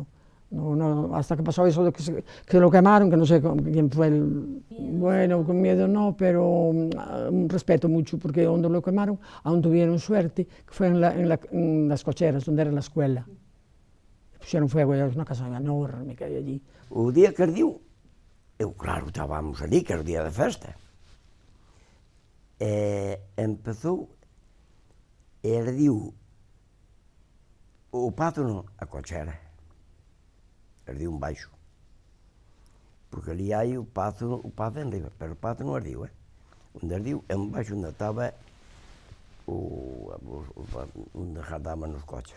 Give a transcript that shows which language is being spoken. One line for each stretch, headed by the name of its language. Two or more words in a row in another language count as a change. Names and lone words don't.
Spanish: No, hasta que pasó eso de que lo quemaron, que no sé quién fue bueno, con miedo no, pero respeto mucho, porque donde lo quemaron, aún tuvieron suerte, que fue en las cocheras, donde era la escuela. Pusieron fuego, era una casa enorme que hay allí.
Galician: O día que ardiu, eu claro, estábamos ali, que era o día da festa. Empezou, e ardiu o Pazo non, a cochera. Ardiu un baixo, porque ali hai o Pazo en riba, pero o Pazo non ardiu, onde ardiu é un baixo onde estaba onde jardaban os coches.